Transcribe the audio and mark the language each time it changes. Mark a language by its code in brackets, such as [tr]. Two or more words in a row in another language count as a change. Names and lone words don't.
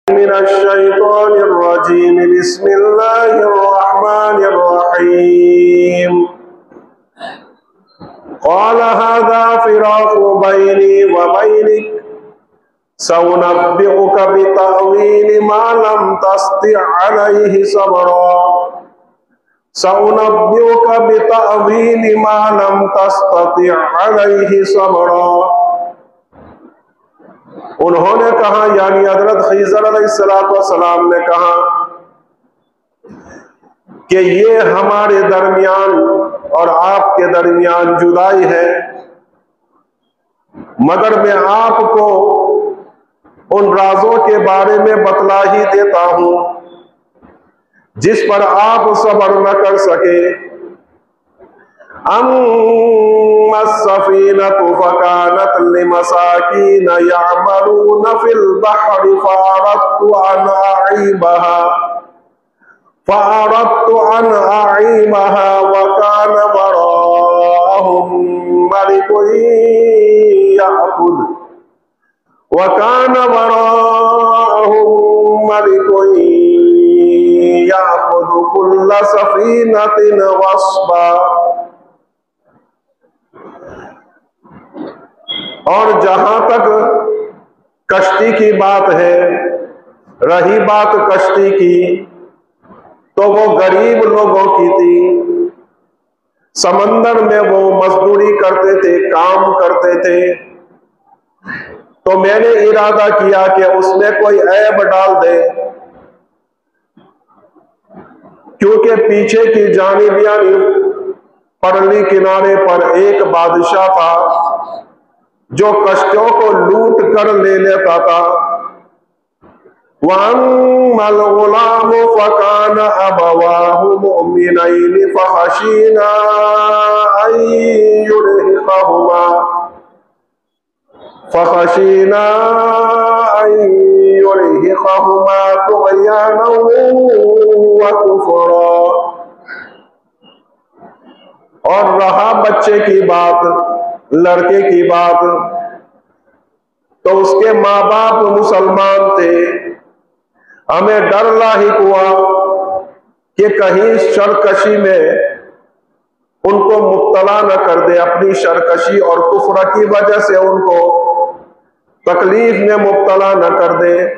[ar] من الشيطان الرجيم بسم الله الرحمن الرحيم قال هذا فراق بيني وبينك سأنبئك بتأويل ما لم تستطع عليه صبرا سأنبئك بتأويل ما لم تستطع عليه صبرا. [hi] उन्होंने कहा, यानी हज़रत ख़िज़र अलैहिस्सलाम ने कहा कि ये हमारे दरमियान और आपके दरमियान जुदाई है, मगर मैं आपको उन राज़ों के बारे में बतला ही देता हूं जिस पर आप सब्र न कर सके। [ar] أما السفينة فكانت لمساكين يعملون في البحر فأردت أن أعيبها وكان وراءهم ملك يأخذ كل سفينة غصبا. [hi] और जहां तक कश्ती की बात है, रही बात कश्ती की, तो वो गरीब लोगों की थी। समंदर में वो मजदूरी करते थे, काम करते थे। तो मैंने इरादा किया कि उसमें कोई ऐब डाल दे, क्योंकि पीछे की जानिब यानी परली किनारे पर एक बादशाह था जो कश्तियों को लूट कर ले लेता था। [ar] وأما الغلام فكان أبواه مؤمنين فخشينا أن يرهقهما طغيانا وكفرا. [hi] और रहा बच्चे की बात, लड़के की बात, तो उसके माँ बाप मुसलमान थे। हमें डर लाहिक हुआ कि कहीं शरकशी में उनको मुब्तला न कर दे, अपनी शरकशी और कुफ्र की वजह से उनको तकलीफ में मुब्तला न कर दे।